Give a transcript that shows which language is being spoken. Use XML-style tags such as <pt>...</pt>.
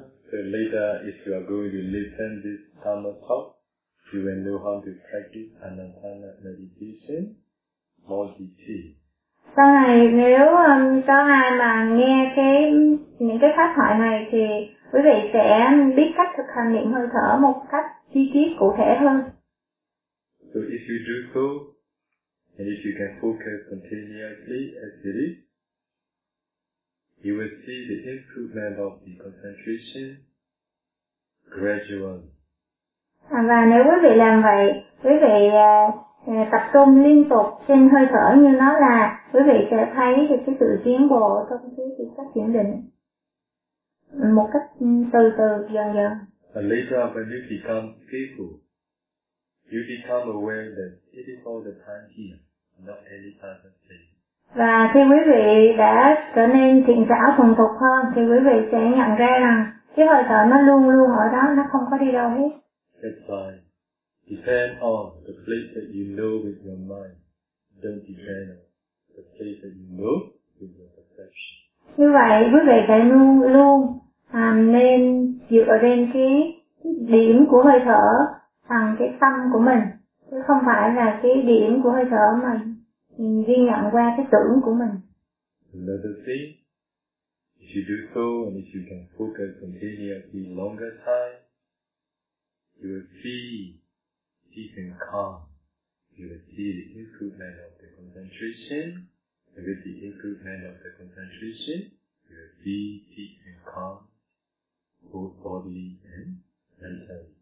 <en>So later, if you are going to listen this Dhamma talk, you will know how to practice Anapana meditation more detail.</en> <vi>Sau này nếu có ai mà nghe cái những cái pháp thoại này thì quý vị sẽ biết cách thực hành niệm hơi thở một cách chi tiết cụ thể hơn.</vi> <en>So if you do so, and if you can focus continuously as it is, you will see the improvement of the concentration gradually.</en> <vi>Và nếu quý vị làm vậy, quý vị tập trung liên tục trên hơi thở như nó là, quý vị sẽ thấy được cái sự tiến bộ trong cái việc phát triển định một cách từ từ, dần dần.</vi> <en>And later when you become skillful, you become aware that it is all the time here, not any other thing.</en> <vi>Và khi quý vị đã trở nên thiện xảo thuần thục hơn, thì quý vị sẽ nhận ra rằng cái hơi thở nó luôn luôn ở đó, nó không có đi đâu hết.</vi> <en>That's why, depend on the place that you know with your mind. Don't depend on the place that you know with your perception.</en> <vi>Như vậy, quý vị phải luôn luôn nên dựa trên cái điểm của hơi thở bằng cái tâm của mình, chứ không phải là cái điểm của hơi thở mà ghi nhận qua cái tưởng của mình.</vi> <en>Another thing, if you do so and if you can focus continuously longer time, you will see peace and calm. You will see the improvement of the concentration. And with the improvement of the concentration, you will see peace and calm, both bodily and mental.</en>